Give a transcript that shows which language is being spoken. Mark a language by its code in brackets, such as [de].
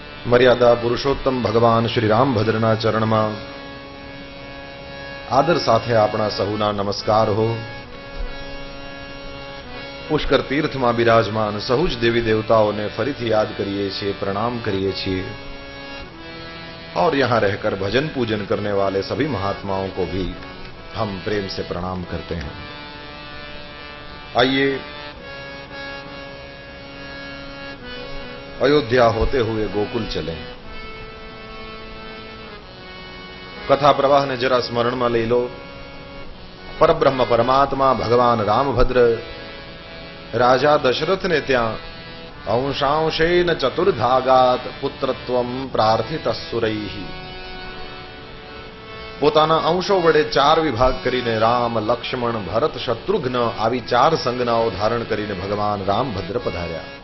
[hi] मर्यादा पुरुषोत्तम भगवान श्री राम [gu] भद्રના ચરણમાં આદર સાથે આપણા સહુના નમસ્કાર હો। પુષ્કર તીર્થમાં બિરાજમાન સહુ જ દેવી દેવતાઓને ફરીથી યાદ કરીએ છીએ, प्रणाम करिए છીએ [hi] और यहां रहकर भजन पूजन करने वाले सभी महात्माओं को भी हम प्रेम से प्रणाम करते हैं। आइए अयोध्या होते हुए गोकुल चलें। कथा प्रवाह ने जरा स्मरण में ले लो। [sa] परब्रह्म परमात्मा भगवान रामभद्र राजा दशरथ ने त्या अंशांशेन चतुर्धागात पुत्रत्वम प्रार्थित सुरैहि [gu] પોતાના અંશો વડે 4 વિભાગ કરીને રામ, લક્ષ્મણ, ભરત, શત્રુઘ્ન આવી 4 સંજ્ઞાઓ ધારણ કરીને ભગવાન રામભદ્ર પધાર્યા।